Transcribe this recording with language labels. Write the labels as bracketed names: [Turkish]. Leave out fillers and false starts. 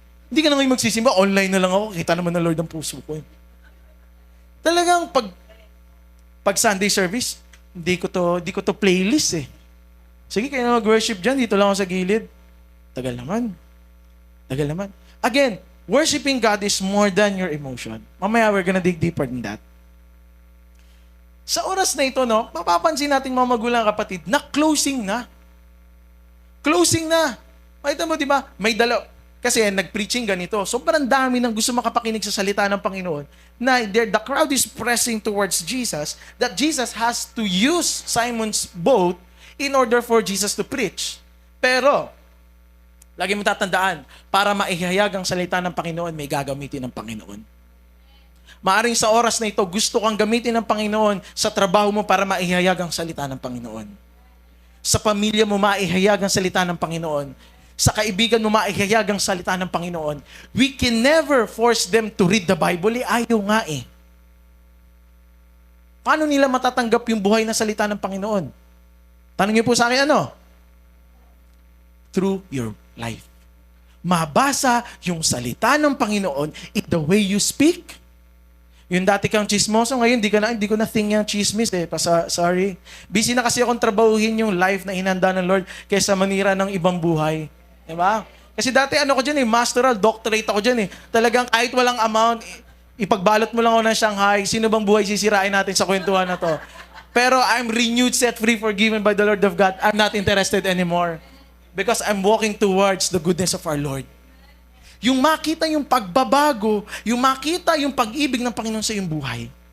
[Filipino] Hindi ka na ngayon magsisimba, online na lang ako, kita naman ng Lord ang puso ko. Talagang pag Sunday service, hindi ko to playlist eh. Sige, kayo na mag-worship dyan, dito lang ako sa gilid. Tagal naman. [English] Again, worshiping God is more than your emotion. [Filipino] Mamaya, [English] we're gonna dig deeper than that. [Filipino] Sa oras na ito, no, mapapansin natin mga magulang kapatid, na closing na. Closing na. Makita mo, di ba? May kasi nag-preaching ganito. Sobrang dami ng gusto makapakinig sa salita ng Panginoon [English] na the crowd is pressing towards Jesus, that Jesus has to use Simon's boat in order for Jesus to preach. [Filipino] Pero, lagi mo tatandaan, para maihayag ang salita ng Panginoon, may gagamitin ng Panginoon. Maaring sa oras na ito, gusto kang gamitin ng Panginoon sa trabaho mo para maihayag ang salita ng Panginoon. Sa pamilya mo, maihayag ang salita ng Panginoon. Sa kaibigan mo, maihayag ang salita ng Panginoon. [English] We can never force them to read the Bible. [Filipino] Ayaw nga eh. Paano nila matatanggap yung buhay na salita ng Panginoon? Tanong niyo po sa akin, ano? [English] Through your life. [Filipino] Mabasa yung salita ng Panginoon [English] in the way you speak. [Filipino] Yung dati kang chismoso, ngayon hindi ko na think yung chismis eh. Sorry. Busy na kasi akong trabahuhin yung life na hinanda ng Lord kaysa manira ng ibang buhay. Diba? Kasi dati ako dyan masteral, doctorate ako dyan Talagang kahit walang amount, ipagbalot mo lang ako ng Shanghai, sino bang buhay sisirain natin sa kwentuhan na to? [English] Pero I'm renewed, set free, forgiven by the Lord of God. I'm not interested anymore. Because I'm walking towards the goodness of our Lord. [Filipino] Yung makita yung pagbabago, yung makita yung pag-ibig ng Panginoon sa iyong buhay.